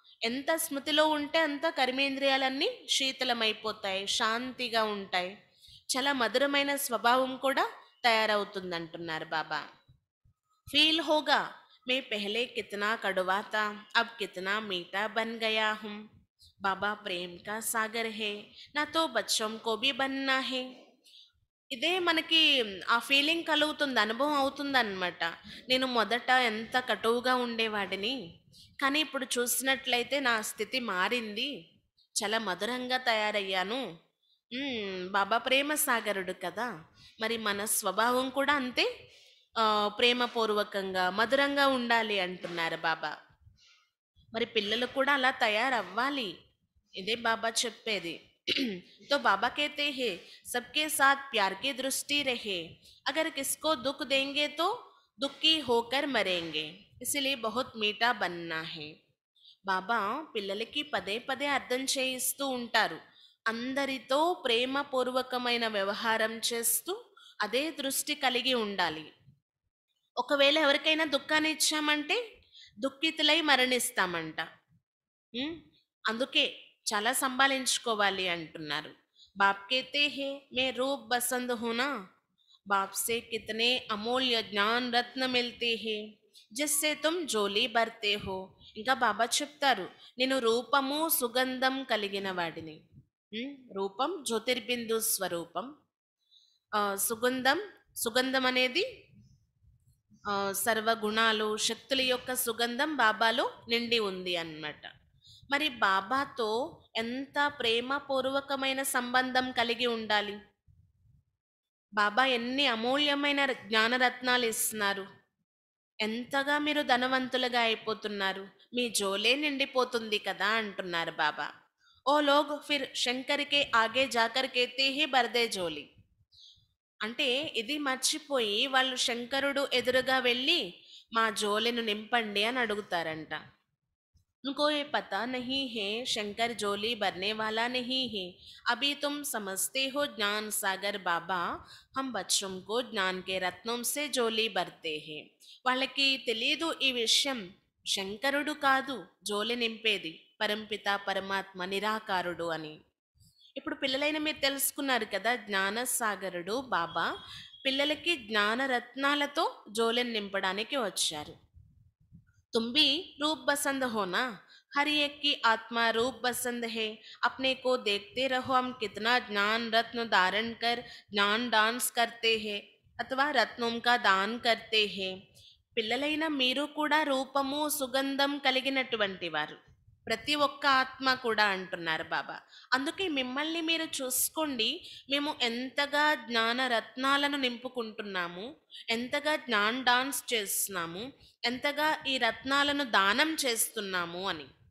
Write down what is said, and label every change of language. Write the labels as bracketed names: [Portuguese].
[Telugu] ఎంత స్మృతిలో ఉంటే అంత కర్మేంద్రియాలన్నీ శీతలమైపోతాయి, శాంతిగా ఉంటాయి, చాలా మధురమైన స్వభావం కూడా తయారవుతుందంటున్నారు బాబా. [Hindi] फील होगा मैं पहले कितना कड़वा था अब कितना मीठा बन गया हूँ. बाबा प्रेम का सागर है ना तो बच्चों को भी बनना है. [Telugu] ఇదే మనకి ఆ ఫీలింగ్ కలుగుతుంది, అనుభవం అవుతుంది అనమాట. నేను మొదట ఎంత కటువుగా ఉండేవాడిని, కానీ ఇప్పుడు చూసినట్లయితే నా స్థితి మారింది, చాలా మధురంగా తయారయ్యాను. బాబా ప్రేమ సాగరుడు కదా, మరి మన స్వభావం కూడా అంతే ప్రేమపూర్వకంగా మధురంగా ఉండాలి అంటున్నారు బాబా. మరి పిల్లలు కూడా అలా తయారవ్వాలి, ఇదే బాబా చెప్పేది. [Hindi] तो बाबा कहते हैं सबके साथ प्यार की दृष्टि रहे, अगर किसको दुख देंगे तो दुखी होकर मरेंगे, इसलिए बहुत मीठा बनना है. [Telugu] బాబా పిల్లలకి పదే పదే అర్థం చేయిస్తూ ఉంటారు. అందరితో ప్రేమపూర్వకమైన వ్యవహారం చేస్తూ అదే దృష్టి కలిగి ఉండాలి. ఒకవేళ ఎవరికైనా దుఃఖాన్ని ఇచ్చామంటే దుఃఖితులై మరణిస్తామంట. అందుకే చాలా సంభాళించుకోవాలి అంటున్నారు. [Hindi] बाप कहते हैं मैं रूप पसंद हूं ना, बाप से कितने अमूल्य ज्ञान रत्न मिलते हैं जिससे तुम జోలి భర్తే हो. [Telugu] ఇంకా బాబా చెప్తారు, నేను రూపము సుగంధం కలిగిన వాడిని. రూపం జ్యోతిర్బిందు స్వరూపం. సుగంధం, సుగంధం అనేది సర్వగుణాలు శక్తుల యొక్క సుగంధం బాబాలో నిండి ఉంది అన్నమాట. మరి బాబాతో ఎంత ప్రేమపూర్వకమైన సంబంధం కలిగి ఉండాలి. బాబా ఎన్ని అమూల్యమైన జ్ఞానరత్నాలు ఇస్తున్నారు. ఎంతగా మీరు ధనవంతులుగా అయిపోతున్నారు, మీ జోలే నిండిపోతుంది కదా అంటున్నారు బాబా. [Hindi] ఓ లోగ్ ఫిర్ శంకర్ కే ఆగే జాకర్ కేతే హీ బర్దే జోలి. [Telugu] అంటే ఇది మర్చిపోయి వాళ్ళు శంకరుడు ఎదురుగా వెళ్ళి మా జోలెను నింపండి అని అడుగుతారంట. [Hindi] उनको ये पता नहीं है शंकर जोली भरने वाला नहीं है. अभी तुम समझते हो ज्ञान सागर बाबा, हम बच्चों को ज्ञान के रत्नों से जोली भरते हैं. [Telugu] వాళ్ళకి తెలియదు ఈ విషయం, శంకరుడు కాదు జోలి నింపేది, పరంపిత పరమాత్మ నిరాకారుడు అని. ఇప్పుడు పిల్లలైన మీరు తెలుసుకున్నారు కదా, జ్ఞాన సాగరుడు బాబా పిల్లలకి జ్ఞానరత్నాలతో జోలెని నింపడానికి వచ్చారు. [Hindi] तुम भी रूप पसंद हो ना, हर एक की आत्मा रूप पसंद है. अपने को देखते रहो, हम कितना ज्ञान रत्न धारण कर ज्ञान डांस करते हैं अथवा रत्नों का दान करते हैं. [Telugu] పిల్లలైన మీరు కూడా రూపము సుగంధం కలిగినటువంటి వారు, ప్రతి ఒక్క ఆత్మ కూడా అంటున్నారు బాబా. అందుకే మిమ్మల్ని మీరు చూసుకోండి, మేము ఎంతగా జ్ఞాన రత్నాలను నింపుకుంటున్నాము, ఎంతగా జ్ఞాన్ డాన్స్ చేస్తున్నాము, ఎంతగా ఈ రత్నాలను దానం చేస్తున్నాము అని.